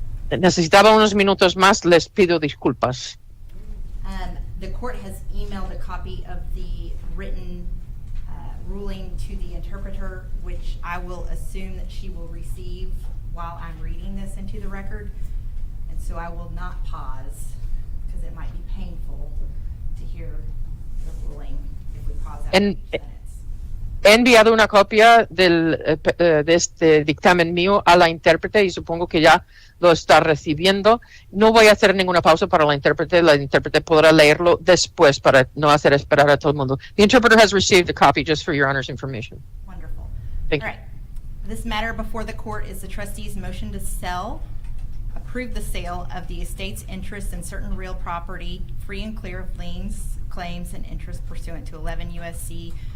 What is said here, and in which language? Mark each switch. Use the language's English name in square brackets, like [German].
[Spanish] Necesitaba unos minutos más, les pido disculpas. [English] The court has emailed a copy of the written ruling to the interpreter, which I will assume that she will receive while I'm reading this into the record. And so I will not pause, because it might be painful to hear the ruling if we pause after En- each sentence. [Spanish] He enviado una copia de este dictamen mío a la intérprete y supongo que ya lo está recibiendo. No voy a hacer ninguna pausa para la intérprete podrá leerlo después para no hacer esperar a todo el mundo. [English] The interpreter has received a copy just for your honor's information. Wonderful. Thank All you. right. This matter before the court is the trustee's motion to approve the sale of the estate's interest in certain real property, free and clear of liens, claims, and interest pursuant to 11 U.S.C.